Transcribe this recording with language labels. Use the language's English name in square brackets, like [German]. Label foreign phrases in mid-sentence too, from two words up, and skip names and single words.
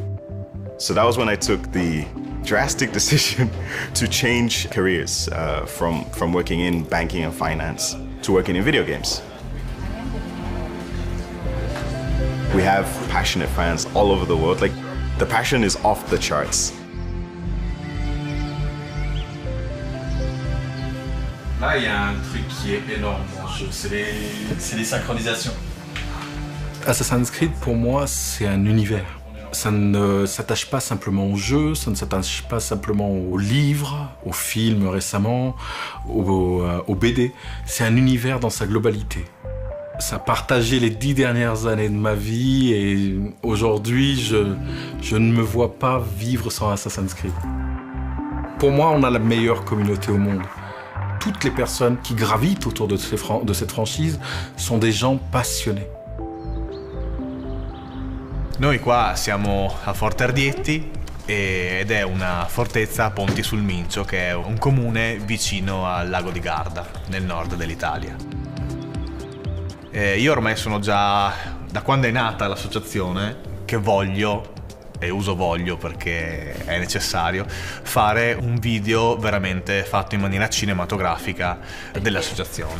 [English] So that was when I took the drastic decision to change careers from working in banking and finance to working in video games. We have passionate fans all over the world. Like, the passion is off the charts. [French] Là, il y a un truc qui est énorme dans ce jeu, c'est les synchronisations. Assassin's Creed, pour moi, c'est un univers. Ça ne s'attache pas simplement au jeu, ça ne s'attache pas simplement aux livres, aux films récemment, aux BD. C'est un univers dans sa globalité. Ça a partagé les 10 dernières années de ma vie et aujourd'hui, je ne me vois pas vivre sans Assassin's Creed. Pour moi, on a la meilleure communauté au monde. Toutes les personnes qui gravitent autour de cette franchise sont des gens passionnés. [Italian] Noi qua siamo a Forte Ardietti ed è una fortezza a Ponti sul Mincio, che è un comune vicino al lago di Garda, nel nord dell'Italia. Io ormai sono già, da quando è nata l'associazione, che voglio, e uso voglio perché è necessario, fare un video veramente fatto in maniera cinematografica dell'associazione.